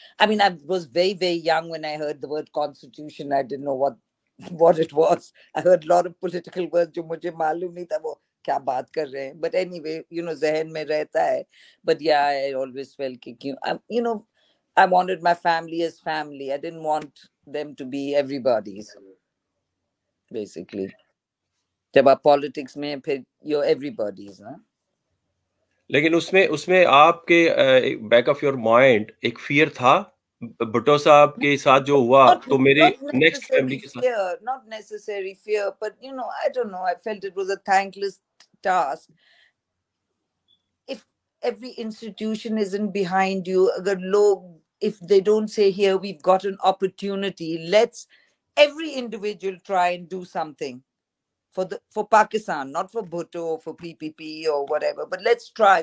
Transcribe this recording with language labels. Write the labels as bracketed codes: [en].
[en] I mean, I was very, very young when I heard the word constitution. I didn't know what it was. I heard a lot of political words [ur] جو مجھے معلوم نہیں تھا وہ کیا بات کر رہے ہیں. [en] But anyway, [ur] ذہن میں رہتا ہے. [en] But yeah, I always felt کہ I wanted my family as family. I didn't want them to be everybody's, basically. [ur] جب آپ پالیٹکس میں پھر [en] you're everybody's, [ur] نا. لیکن اس میں آپ کے [en] back of your mind [ur] ایک فیئر تھا بھٹو صاحب کے ساتھ جو ہوا, تو میرے نیکسٹ فیملی کے ساتھ. [en] Not necessary fear, but I don't know, I felt it was a thankless task. If every institution isn't behind you, [ur] agar log, [en] if they don't say here we've got an opportunity, let's every individual try and do something for Pakistan, not for Bhutto or for PPP or whatever, but let's try.